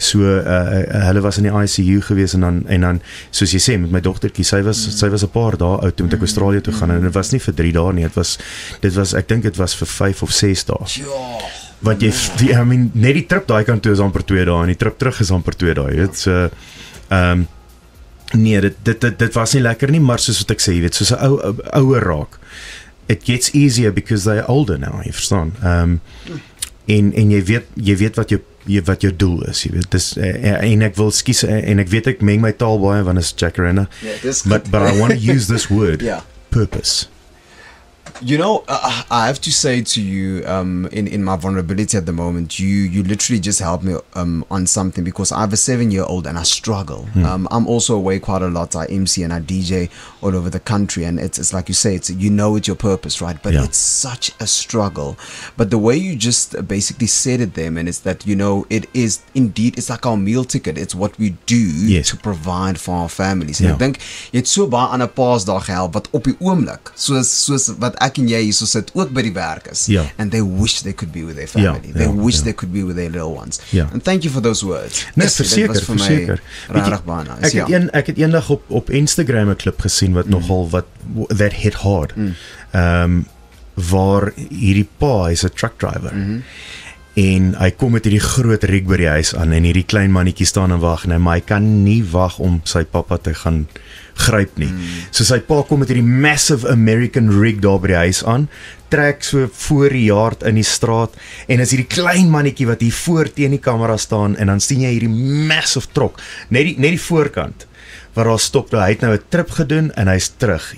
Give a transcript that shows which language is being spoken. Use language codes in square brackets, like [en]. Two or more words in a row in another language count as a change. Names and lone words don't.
[af] So hulle was in die ICU gewees en dan soos jy sê met my dogtertjie, sy was 'n paar dae oud toe met ek Australië toe gaan en dit was nie vir 3 dae nie, dit was ek dink dit was vir 5 of 6 dae. Want [en] I mean [af] net die trip daai kant toe is amper 2 dae en die trip terug is amper 2 dae, jy weet, so nee, dit was nie lekker nie, maar soos wat ek sê, jy weet, soos 'n ouer raak. [en] It gets easier because they're older now, [af] jy verstaan. En jy weet wat jou doel is, jy weet. Dis en ek wil skies en ek weet ek meng my taal baie want is Jacaranda. [en] But I want to use this word, purpose. You know, I have to say to you, in my vulnerability at the moment, you literally just helped me on something, because I have a 7-year-old and I struggle. I'm also away quite a lot. I MC and I DJ all over the country, and it's like you say, it's it's your purpose, right? But it's such a struggle. But the way you just basically said it there, man, is that it is indeed, it's like our meal ticket. It's what we do to provide for our families. [af] En ek dink jy het so baie ander paas daar gehelp wat op die oomblik soos wat ek en jy hierso sit ook by die werk is, [en] and they wish they could be with their family, they wish they could be with their little ones, and thank you for those words. [af] Nee, verseker. Ek het eendag op Instagram 'n klip gesien wat nogal [en] that hit hard, [af] waar hierdie pa is 'n [en] truck driver, [af] en hy kom met hierdie groot rig by die huis aan, en hierdie klein mannetjie staan en wag, en maar hy kan nie wag om sy pappa te gaan gryp nie. So sy pa kom met hierdie [en] massive American rig [af] daar by die huis aan, trek so voor die yard in die straat, en is hierdie klein mannetjie wat hier voor teen die kamera staan, en dan sien jy hierdie massive trok, net die voorkant, waar daar stop, hy het nou 'n trip gedoen, en hy's terug.